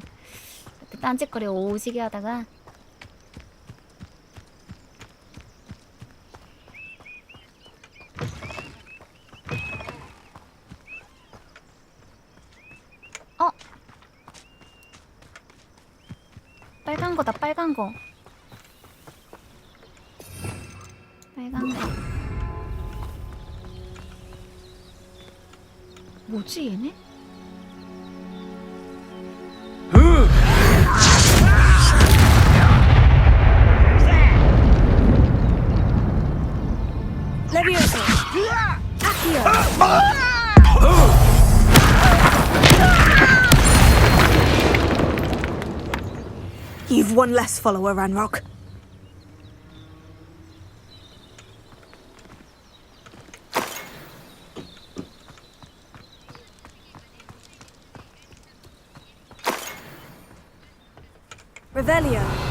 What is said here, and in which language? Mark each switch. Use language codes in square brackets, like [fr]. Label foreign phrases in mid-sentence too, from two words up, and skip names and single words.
[ko] 딴짓거리 오지게 하다가 빨간 거다, 빨간 거. 빨간 거. 뭐지 얘네? Levioso. Accio. [en] You've one less follower, Ranrock. [ko] Revelio.